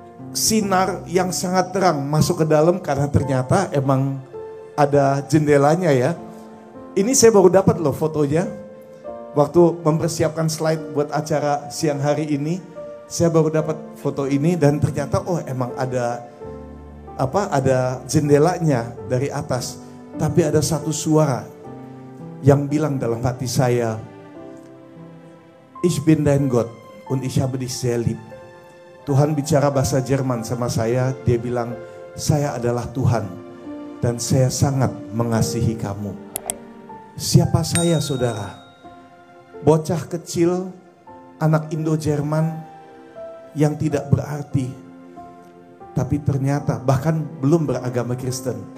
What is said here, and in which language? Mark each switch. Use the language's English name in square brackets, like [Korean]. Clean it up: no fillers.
[Indonesian] Sinar yang sangat terang masuk ke dalam karena ternyata emang ada jendelanya ya. Ini saya baru dapat loh fotonya. Waktu mempersiapkan slide buat acara siang hari ini, saya baru dapat foto ini dan ternyata emang ada jendelanya dari atas. Tapi ada satu suara yang bilang dalam hati saya, [German] Ich bin dein Gott und ich habe dich sehr lieb. [Indonesian] Tuhan bicara bahasa Jerman sama saya, dia bilang, saya adalah Tuhan dan saya sangat mengasihi kamu. Siapa saya, saudara? Bocah kecil, anak Indo-Jerman yang tidak berarti, tapi ternyata bahkan belum beragama Kristen.